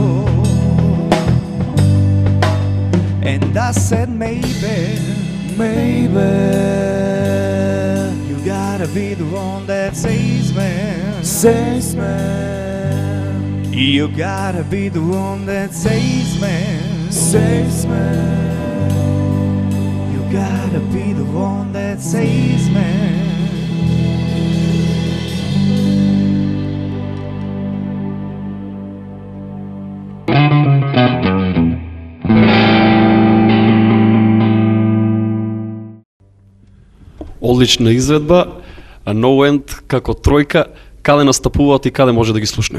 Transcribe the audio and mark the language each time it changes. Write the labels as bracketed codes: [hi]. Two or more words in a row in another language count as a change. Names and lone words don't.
[en] And I said maybe you gotta be the one that saves me. You gotta be the one that saves me. gotta be the one that saves me. [mk] Одлична изведба, No End како тројка, каде настапуваат и каде може да ги слушнеме?